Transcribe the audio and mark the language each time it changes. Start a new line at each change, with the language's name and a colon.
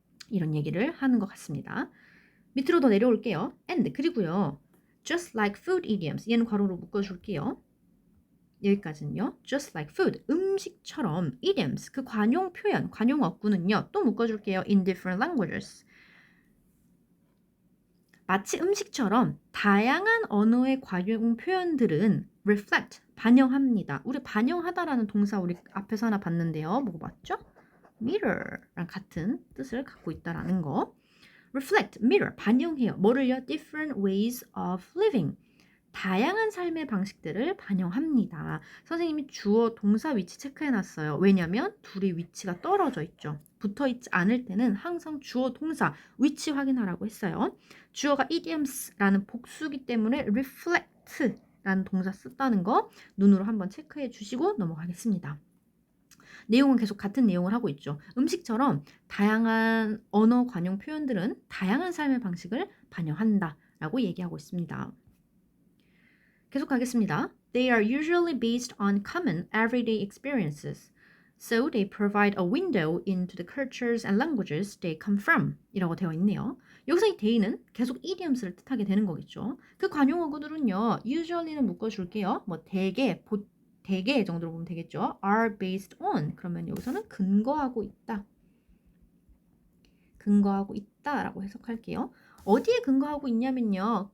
Korean: 이런 얘기를 하는 것 같습니다. 밑으로 더 내려올게요. and 그리고요.
English: just like food idioms
Korean: 얘는 괄호로 묶어줄게요. 여기까지는요.
English: just like food
Korean: 음식처럼 idioms 그 관용 표현 관용 어구는요. 또 묶어줄게요.
English: in different languages
Korean: 마치 음식처럼 다양한 언어의 관용 표현들은 reflect, 반영합니다. 우리 반영하다라는 동사 우리 앞에서 하나 봤는데요. 뭐고 봤죠? mirror랑 같은 뜻을 갖고 있다라는 거. reflect, mirror, 반영해요. 뭐를요?
English: different ways of living.
Korean: 다양한 삶의 방식들을 반영합니다. 선생님이 주어 동사 위치 체크해 놨어요. 왜냐면 둘이 위치가 떨어져 있죠. 붙어 있지 않을 때는 항상 주어 동사 위치 확인하라고 했어요. 주어가 idioms라는 복수기 때문에 reflect라는 동사 썼다는 거 눈으로 한번 체크해 주시고 넘어가겠습니다. 내용은 계속 같은 내용을 하고 있죠. 음식처럼 다양한 언어 관용 표현들은 다양한 삶의 방식을 반영한다 라고 얘기하고 있습니다. 계속 가겠습니다.
English: They are usually based on common everyday experiences. So they provide a window into the cultures and languages they come from
Korean: 이라고 되어 있네요. 여기서 이 they는 계속 idioms를 뜻하게 되는 거겠죠. 그 관용어구들은요. usually는 묶어줄게요. 뭐 대개 정도로 보면 되겠죠. are based on 그러면 여기서는 근거하고 있다. 근거하고 있다라고 해석할게요. 어디에 근거하고 있냐면요.